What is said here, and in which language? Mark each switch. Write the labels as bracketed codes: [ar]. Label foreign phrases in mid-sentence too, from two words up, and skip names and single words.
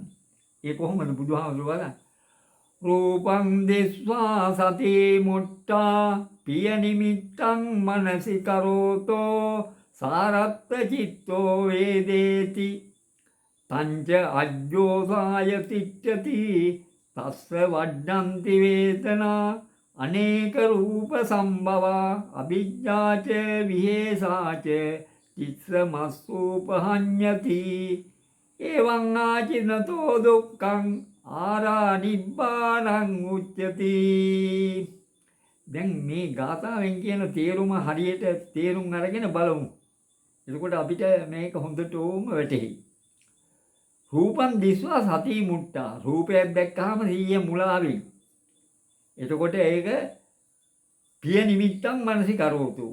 [si] ඒ කොහොමද බුදුහාමුදුරුවෝ වදාන්නේ? [pi] රූපං දිස්වා සති මුට්ටා පිය නිමිත්තං මනසි කරෝතෝ සාරත්ත චිත්තෝ වේදේති පංච අජ්ජෝසාය තිච්ඡති තස්ස වඩ්ඩන්ති වේදනා අනේක රූප සම්භවා අවිජ්ජාච විහෙසාච චිත්‍රමස්සූපහඤ්ඤති එවං ආචිනතෝ දුක්ඛං ආරා නිබ්බානං උච්චති. [si] දැන් මේ ගාථාවෙන් කියන තේරුම හරියට තේරුම් අරගෙන බලමු. එතකොට අපිට මේක හොඳටම වැටහෙයි. [pi] රූපං දිස්වා සති මුට්ටා. [si] රූපයක් දැක්කහම සිහිය මුලා වෙයි. එතකොට ඒක [pi] පිය නිමිත්තන් මනසිකරෝතු.